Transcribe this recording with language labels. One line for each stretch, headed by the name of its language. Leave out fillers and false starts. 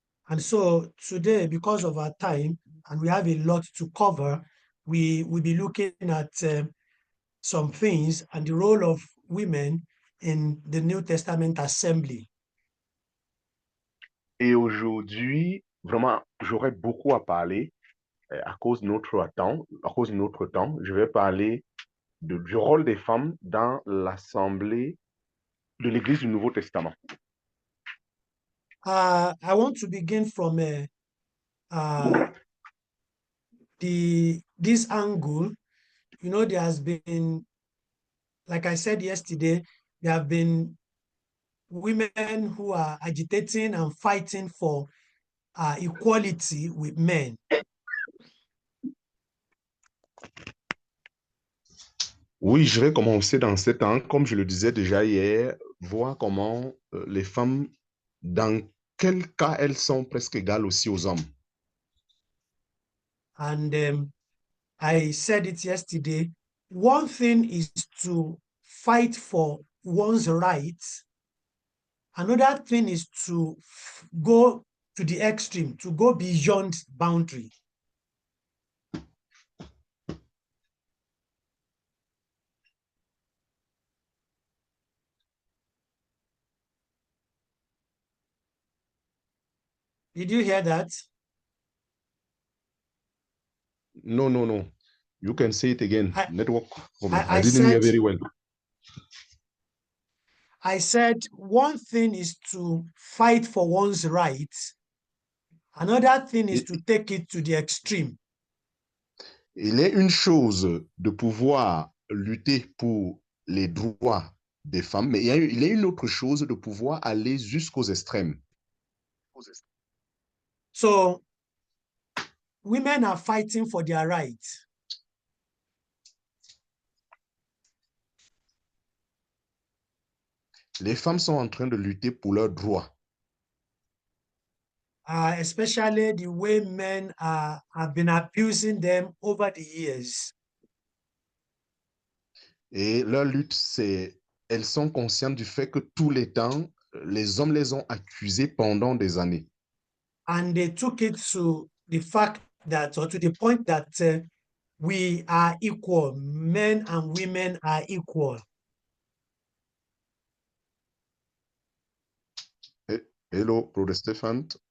English: And so today, because of our time, and we have a lot to cover, we will be looking at some things and the role of women in the New Testament assembly.
French: Et aujourd'hui, vraiment, j'aurais beaucoup à parler à cause de notre temps. Je vais parler du rôle des femmes dans l'assemblée de l'Église du Nouveau Testament.
English: I want to begin from this angle. You know, there has been, like I said yesterday, there have been women who are agitating and fighting for equality with men.
French: Oui, je vais commencer dans cet angle, comme je le disais déjà hier, voir comment les femmes, dans quel cas elles sont presque égales aussi aux hommes.
English: And I said it yesterday, one thing is to fight for one's rights. Another thing is to go to the extreme, to go beyond boundary. Did you hear that? No, no, no. You can say it again. Network problem. I didn't hear said, very well. I said one thing is to fight for one's rights. Another thing is to take it to the extreme.
French: Il est une chose de pouvoir lutter pour les droits des femmes, mais il est une autre chose de pouvoir aller jusqu'aux extrêmes.
English: So, women are fighting for their rights.
French: Les femmes sont en train de lutter pour leurs droits.
English: Especially the way men have been abusing them over the years.
French: Et leur lutte, elles sont conscientes du fait que tous les temps, les hommes les ont accusées pendant des années.
English: And they took it to the fact that, or to the point that we are equal, men and women are equal. Hello, Brother Stefan.